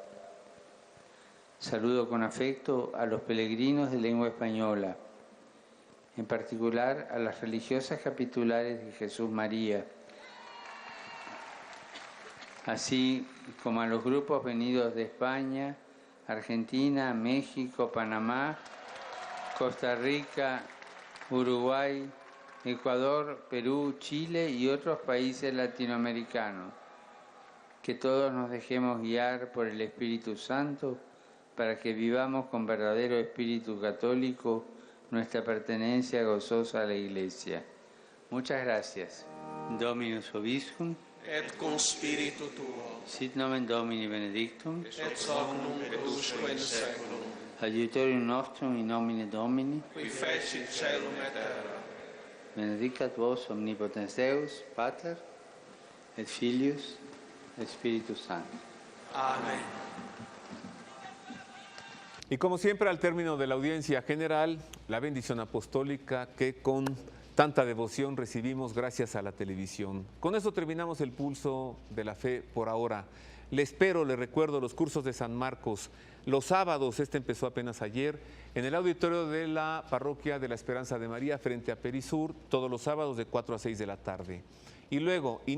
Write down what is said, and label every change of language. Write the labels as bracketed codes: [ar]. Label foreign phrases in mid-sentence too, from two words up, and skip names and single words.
[es] Saludo con afecto a los peregrinos de lengua española, en particular a las religiosas capitulares de Jesús María, así como a los grupos venidos de España, Argentina, México, Panamá, Costa Rica, Uruguay, Ecuador, Perú, Chile y otros países latinoamericanos. Que todos nos dejemos guiar por el Espíritu Santo para que vivamos con verdadero espíritu católico nuestra pertenencia gozosa a la Iglesia. Muchas gracias. [la] Dominus Vobiscum. Et cum spiritu tuo. Sit nomen Domini benedictum. Et hoc nunc et usque in saeculum. Aiutorium nostrum in nomine Domini. Qui fecit caelum et terra. Benedicat vos omnipotens Deus, Pater, et Filius, et Spiritus Sanctus. [es] Amén. Y como siempre, al término de la audiencia general, la bendición apostólica que con tanta devoción recibimos gracias a la televisión. Con eso terminamos el pulso de la fe por ahora. Le espero, le recuerdo los cursos de San Marcos. Los sábados, este empezó apenas ayer, en el auditorio de la Parroquia de la Esperanza de María frente a Perisur, todos los sábados de 4 a 6 de la tarde.